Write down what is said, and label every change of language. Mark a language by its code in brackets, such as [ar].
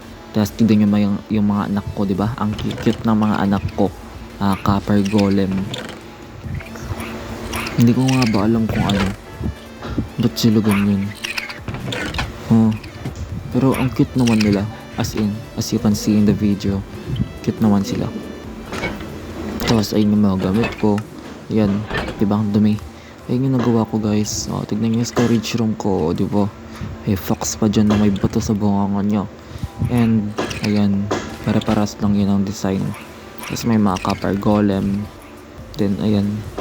[tl] Tapos tignan nyo yung mga anak ko, diba? Ang cute ng mga anak ko. Copper golem. Hindi ko nga ba alam kung ba't sila ganyan. Pero ang cute naman nila. [en] As you can see in the video, cute [tl] naman sila. Tapos ayun yung mga gamit ko. Yan, diba ang dumi. Ayun yung nagawa ko guys. Tignan nyo yung storage room ko, diba? May fox pa dyan na may bato sa bungangan niya. And ayan, para-paras lang yun ang design. Tapos may mga copper golem. Then ayan.